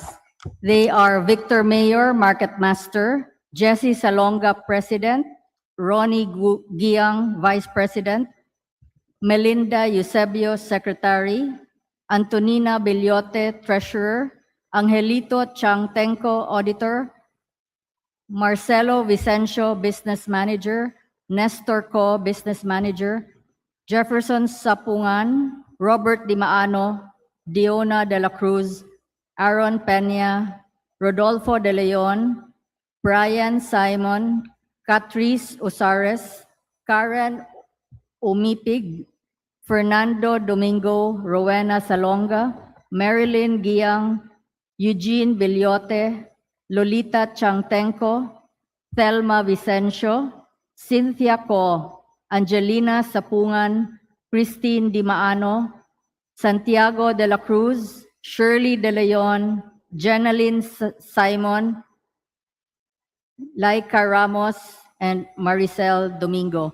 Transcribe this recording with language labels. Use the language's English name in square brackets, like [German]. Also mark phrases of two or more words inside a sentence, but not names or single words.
[English] They are Victor Mayor, Market Master, Jesse Salonga, President, Ronnie Giang, Vice President, Melinda Eusebio, Secretary, Antonina Bellote, Treasurer, Angelito Changtenco, Auditor, Marcelo Vicencio, Business Manager, Nestor Co, Business Manager, Jefferson Sapungan, Robert Dimaano, Diona de la Cruz, Aaron Peña, Rodolfo de Leon, Brian Simon, Catrice Usares, Karen Umipig, Fernando Domingo, Rowena Salonga, Marilyn Giang, Eugene Bilyote, Lolita Changtenko, Thelma Vicencio, Cynthia Co, Angelina Sapungan, Christine Dimaano, Santiago de la Cruz, Shirley De Leon, Jeneline Simon, Laika Ramos, and Maricel Domingo.